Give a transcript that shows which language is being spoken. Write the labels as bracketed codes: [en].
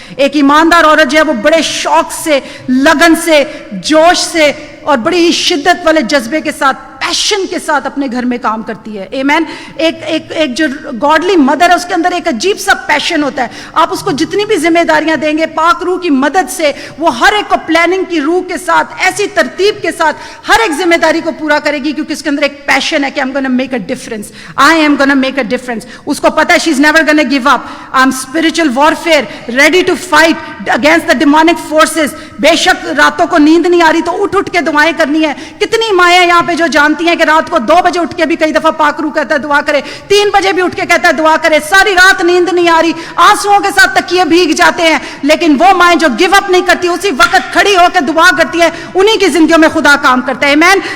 [ur] ایک ایماندار عورت جو ہے وہ بڑے شوق سے, لگن سے, جوش سے اور بڑی ہی شدت والے جذبے کے ساتھ, پیشن کے ساتھ اپنے گھر میں کام کرتی ہے. آمین. ایک جو گاڈلی مدر ہے اس کے اندر ایک عجیب سا پیشن ہوتا ہے. آپ اس کو جتنی بھی ذمہ داریاں دیں گے پاک روح کی مدد سے, وہ ہر ایک کو پلاننگ کی روح کے ساتھ, ایسی ترتیب کے ساتھ ہر ایک ذمہ داری کو پورا کرے گی, کیونکہ اس کے اندر ایک پیشن ہے کہ [en] I'm gonna make a difference. I am gonna make a difference. [ur] اس کو پتا ہے [en] she's never gonna give up. I'm spiritual warfare, ready to fight against the demonic forces. [ur] بے شک راتوں کو نیند نہیں آ رہی تو اٹھ کے دعائیں کرنی ہے. کتنی مائیں یہاں پہ جو جانتی ہیں کہ رات کو 2 بجے اٹھ کے بھی کئی دفعہ پاک روح کہتا ہے دعا کرے, 3 بجے بھی اٹھ کے کہتا ہے دعا کرے, ساری رات نیند نہیں آ رہی, آنسوؤں کے ساتھ تکیے بھیگ جاتے ہیں, لیکن وہ مائیں جو گیو اپ نہیں کرتی, اسی وقت کھڑی ہو کے دعا کرتی ہے, انہی کی زندگیوں میں خدا کام کرتا ہے. آمین.